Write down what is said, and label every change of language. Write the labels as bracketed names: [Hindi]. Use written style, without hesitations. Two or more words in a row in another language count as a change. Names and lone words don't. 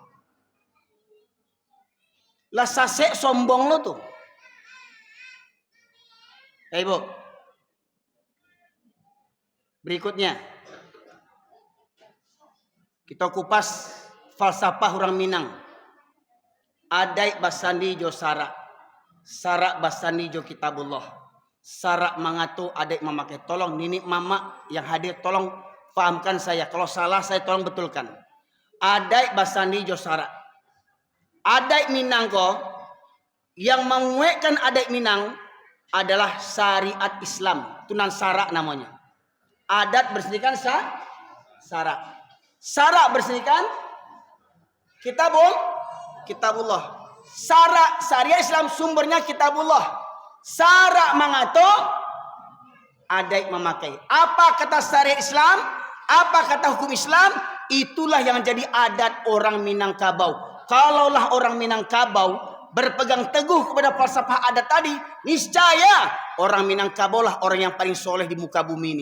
[Minangkabau] Lah sasek sombong lo tuh. [Indonesian] Ibu. Berikutnya. Kita kupas falsafah orang Minang. [Minangkabau] Adai basandi jo sarak. Sarak basandi jo kitabullah. Sarak mangatu adai memakai. [Indonesian] Tolong nini mama yang hadir tolong fahamkan saya. Kalau salah saya tolong betulkan. [Minangkabau] Adai basandi jo sarak. [Indonesian] Adat Minang ko yang menguatkan adat Minang adalah syariat Islam. Tunan sarak namanya. Adat bersihkan sarak. Sarak bersihkan kitabullah. Sarak syariat Islam sumbernya kitabullah. [Minangkabau] Sarak mengato adat memakai. [Indonesian] Apa kata syariat Islam? Apa kata hukum Islam? Itulah yang jadi adat orang Minangkabau. Kalaulah orang Minangkabau berpegang teguh kepada falsafah adat tadi, niscaya orang Minangkabau lah orang yang paling soleh di muka bumi ini.